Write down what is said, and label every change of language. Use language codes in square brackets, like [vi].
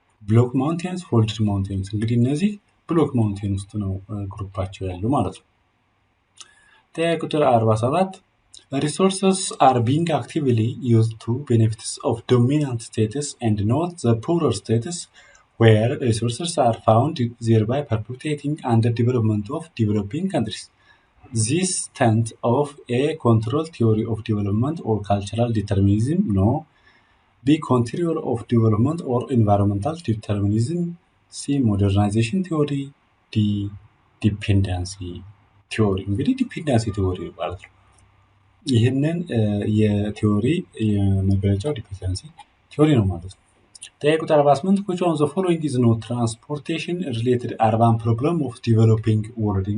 [am] ብሎክ ማውንቴንስ፣ ፎልድድ ማውንቴንስ። እንግዲህ እነዚህ ብሎክ ማውንቴን ውስጥ ነው ግሩፓቸው ያሉ ማለት ነው። ጥያቄ ቁጥር 47 [en] resources are being actively used to benefits of dominant states and not the poorer states where resources are found, thereby perpetuating underdevelopment of developing countries. This tends of a control theory of development or cultural determinism. No. B control of development or environmental determinism. C modernization theory. D dependency [am] ቲዮሪ። እንግዲህ ዲፔንደንሲ ቲዮሪ ማለት ነው። ይህንን የቲዮሪ የመግለጫው ዲፔንደንሲ ቲዮሪ ነው ማለት ነው። ጥያቄ ቁጥር 48 [en] which of the following is not transportation related urban problem of developing world?